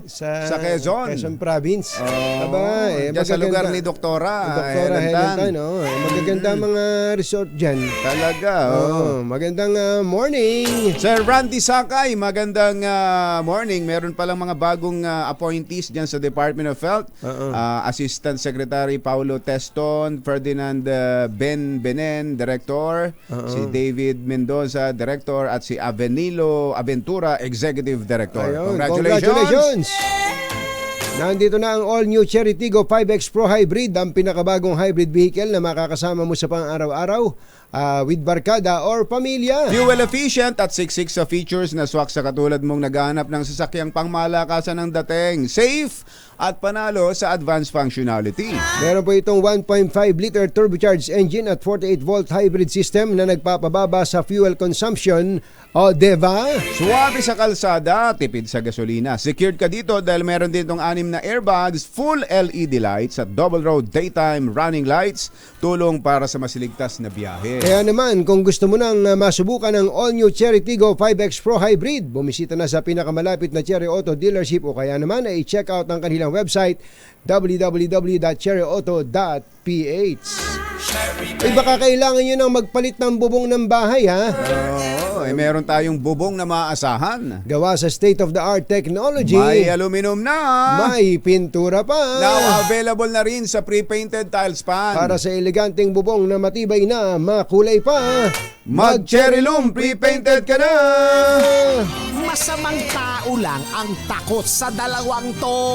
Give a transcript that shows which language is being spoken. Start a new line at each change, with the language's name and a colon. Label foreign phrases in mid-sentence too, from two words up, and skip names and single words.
Filipino: Sa Quezon. Quezon Province. Aba, sa lugar ni Doktora Helentan. Magaganda mga resort dyan. Talaga, magandang morning. Sir Randy Sakay, magandang morning. Meron palang mga bagong appointees dyan sa
English: Department of Health. Assistant Secretary
Filipino: Paulo Teston, Ferdinand Benen, Director. Si David Mendoza, Director, at si Avenilo Aventura,
English: Executive Director.
Filipino: Ayun, Congratulations! Nandito na ang all-new Cherry Tiggo 5X Pro Hybrid, ang pinakabagong
English: hybrid vehicle
Filipino: na makakasama mo sa pang-araw-araw with barkada or pamilya.
English: Fuel efficient
Filipino: at siksik sa features na swak sa katulad mong naghahanap ng sasakyang pangmalakasan ng dating. Safe at panalo sa
English: advanced functionality.
Filipino: Meron po itong
English: 1.5-liter turbocharged engine
Filipino: at
English: 48-volt hybrid system
Filipino: na nagpapababa sa
English: fuel consumption.
Filipino: O, diba? Suwabe sa kalsada, tipid sa gasolina. Secured ka dito dahil meron din itong 6 na airbags,
English: full LED lights
Filipino: at
English: double row daytime running lights.
Filipino: Tulong para sa masiligtas na biyahe. Kaya naman, kung gusto mo nang masubukan ang all-new Cherry Tiggo 5X Pro Hybrid, bumisita na sa pinakamalapit na Cherry Auto dealership o kaya naman ay
English: check out
Filipino: ang kanilang website www.cherryauto.ph. Ay baka kailangan nyo nang magpalit ng bubong ng bahay, ha? Oo, meron tayong bubong na maaasahan. Gawa sa
English: state-of-the-art technology.
Filipino: May aluminum na. May pintura pa.
English: Now available
Filipino: na rin sa
English: pre-painted tiles
Filipino: pan. Para sa eleganteng bubong na matibay na, makulay pa. Mag-Cherry Loom, pre-painted ka na. Masamang tao lang ang takot sa dalawang to.